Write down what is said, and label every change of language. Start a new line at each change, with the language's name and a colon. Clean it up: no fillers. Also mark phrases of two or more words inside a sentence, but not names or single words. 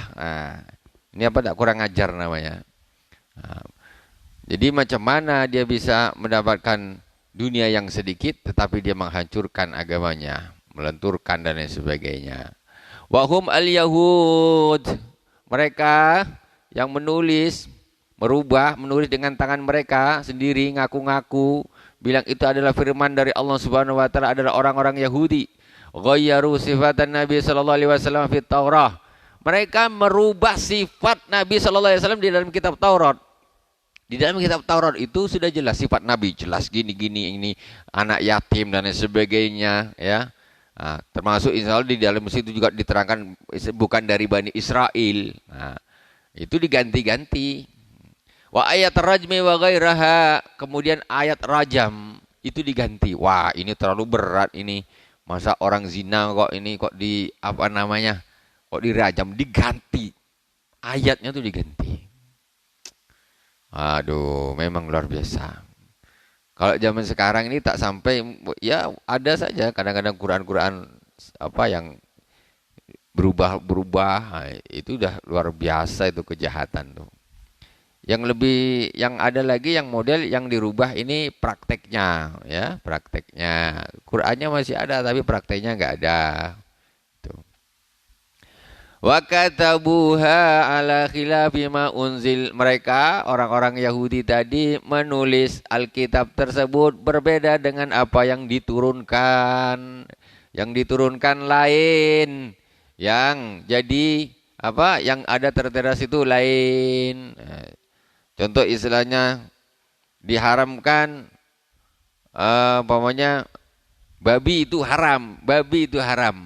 Indonesian: Nah, ini apa tak kurang ajar namanya. Nah, jadi macam mana dia bisa mendapatkan dunia yang sedikit tetapi dia menghancurkan agamanya, melenturkan dan lain sebagainya.
Arabic: وهم اليهود.
Indonesian: Mereka yang menulis, menulis dengan tangan mereka sendiri, ngaku-ngaku, bilang itu adalah firman dari Allah
Arabic: سبحانه وتعالى,
Indonesian: adalah orang-orang Yahudi.
Arabic: غيروا صفة النبي صلى الله عليه وسلم في التوراة.
Indonesian: Mereka merubah sifat Nabi
Arabic: صلى الله عليه وسلم
Indonesian: di dalam kitab Taurat. Di dalam kitab Taurat itu sudah jelas sifat Nabi, jelas gini-gini, ini anak yatim dan lain sebagainya, ya. Nah, termasuk
Arabic: إن شاء الله
Indonesian: di dalam situ juga diterangkan bukan dari Bani Israel. Nah, itu diganti-ganti.
Arabic: وآية الرجم وغيرها,
Indonesian: kemudian ayat rajam itu diganti. Wah, ini terlalu berat ini. Masa orang zina kok ini kok di apa namanya? Kok dirajam, diganti. Ayatnya tuh diganti. Aduh, memang luar biasa. Kalau zaman sekarang ini tak sampai, ya ada saja kadang-kadang Quran-Quran apa yang berubah-berubah, itu udah luar biasa itu kejahatan tuh. Yang ada lagi yang model yang dirubah ini prakteknya, ya prakteknya. Qurannya masih ada tapi prakteknya nggak ada. Tuh.
Arabic: وكتبوها على خلاف ما أنزل.
Indonesian: Mereka orang-orang Yahudi tadi menulis Alkitab tersebut berbeda dengan apa yang diturunkan. Yang diturunkan lain. Yang jadi apa? Yang ada tertera situ lain. Contoh istilahnya diharamkan umpamanya babi itu haram, babi itu haram.